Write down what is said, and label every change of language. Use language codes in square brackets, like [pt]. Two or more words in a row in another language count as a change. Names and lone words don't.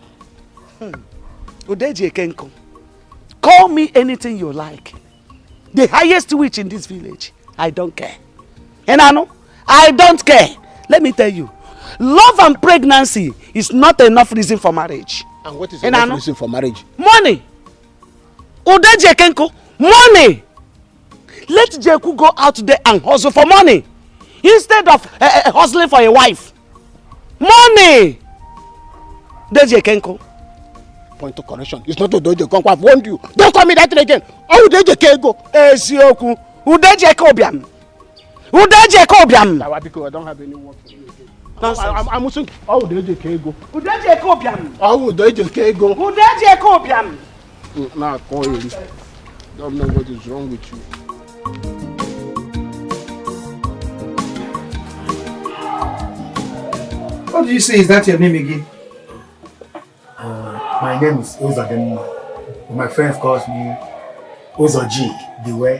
[en] Udeji Ekenko, call me anything you like. The highest witch in this village, I don't care. And I don't care. Let me tell you, love and pregnancy is not enough reason for marriage. And what is enough reason for marriage? Money. Udeji Ekenko, money. Let Jeku go out there and hustle for money instead of hustling for a wife. Money. Udeji Ekenko. Point of correction. It's not Udeji Ekenko. I've warned you. Don't call me that again. Oh, Udeji Ekenko. Esioku. Udeji Ekobiam. Udeji Ekobiam. I don't have any work for you again. I'm saying, oh, Udeji Ekenko. Udeji Ekobiam. Oh, Udeji Ekenko. Udeji Ekobiam. Now call you. Don't know what is wrong with you. What do you say? Is that your name again? My name is Ozodemma. My friends calls me Ozoji, the way.